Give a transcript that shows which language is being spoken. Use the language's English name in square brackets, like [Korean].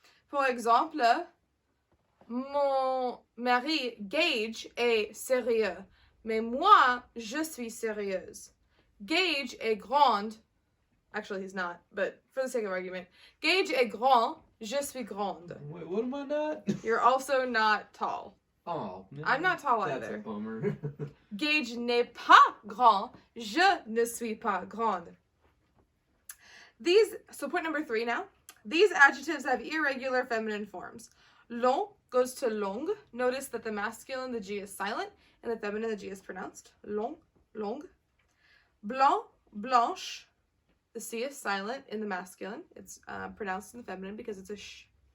[French] Pour exemple, mon mari Gage est sérieux, mais moi, je suis sérieuse. Gage est grande. [English] Actually, he's not, but for the sake of argument. [French] Gage est grand, je suis grande. [English] Wait, what am I not? You're also not tall. Oh, no, I'm not tall that's either. a bummer. [French] Gage n'est pas grand, je ne suis pas grande. [English] So point number 3 now. These adjectives have irregular feminine forms. Long goes to longue. Notice that the masculine, the G is silent, and the feminine, the G is pronounced. [French] Long, longue. Blanc, blanche. [English] The C is silent in the masculine. It's pronounced in the feminine because it's a sh.